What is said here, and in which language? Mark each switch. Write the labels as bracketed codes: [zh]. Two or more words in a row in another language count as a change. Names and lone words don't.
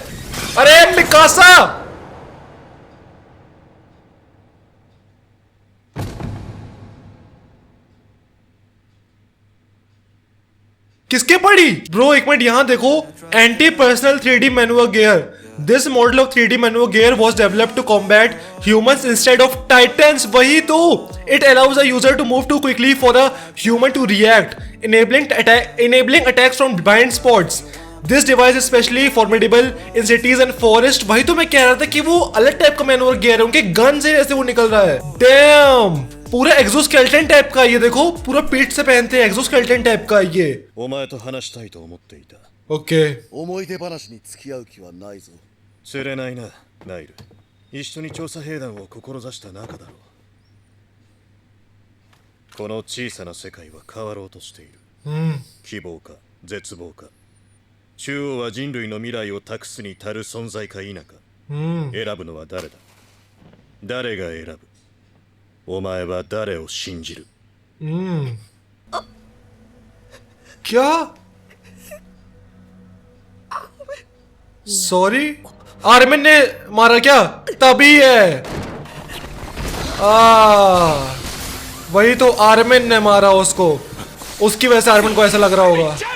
[hi] अरे मिकासा, किसके पड़ी? ब्रो एक मिनट यहां देखो, [en] anti personal 3D manual gear. This model of 3D manual gear was developed to combat humans instead of Titans. [hi] वही तो, [en] It allows a user to move too quickly for a human to react, enabling attacks from blind spots. This device is especially formidable in cities and forest. [hi] वही तो मैं कह रहा था कि वो अलग टाइप का [en] manual gear [hi] है, उनके गन से ऐसे वो निकल रहा है। डैम, पूरा एक्सोस्केलेटन टाइप का। ये देखो पूरा पीठ से पहनते हैं, एक्सोस्केलेटन टाइप का ये। [ja] お前と話したいと思っていた。 [hi] ओके [ja] 思い出話に付き合う気はないぞ。釣れないな、ナイル。一緒に調査兵団を志した仲だろう。この小さな世界は変わろうとしている。希望か絶望か。中央は人類の未来を託すに足る存在か否か。選ぶのは誰だ？誰が選ぶ？お前は誰を信じる？ [hi] क्या? सॉरी, आर्मिन ने मारा क्या? तभी है। वही तो, आर्मिन ने मारा उसको, उसकी वजह से आर्मिन को ऐसा लग रहा होगा।